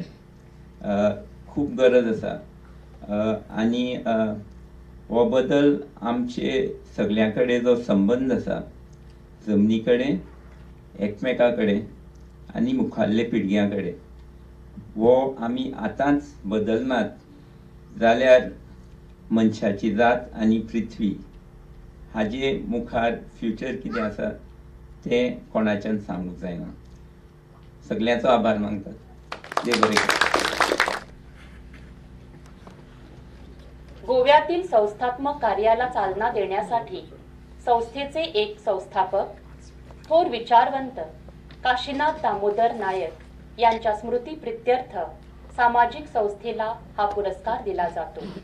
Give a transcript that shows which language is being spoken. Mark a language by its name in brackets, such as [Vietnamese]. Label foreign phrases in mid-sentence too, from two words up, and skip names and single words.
[Konkani] खूब गरज आसा आनी हो बदल आमचे सगळ्यां कडेन जो संबंद आसा जमनी कडेन, एकमेका कडेन आनी मुखाल्ले पिळग्यां कडेन, हो आमी आतांच बदलनात जाल्यार मनशाची जात आनी पृथ्वी हाजे मुखार फ्युचर कितें आसा तें कोणाच्यान सांगूंक जायना. सगळ्यांचो आभार मानतात. देव बरें करूं. [Marathi] गोव्यातील संस्थात्मक कार्याला चालना देण्यासाठी संस्थेचे एक संस्थापक थोर विचारवंत काशीनाथ दामोदर नायक यांच्या स्मृती प्रित्यर्थ सामाजिक संस्थेला हा पुरस्कार दिला जातो.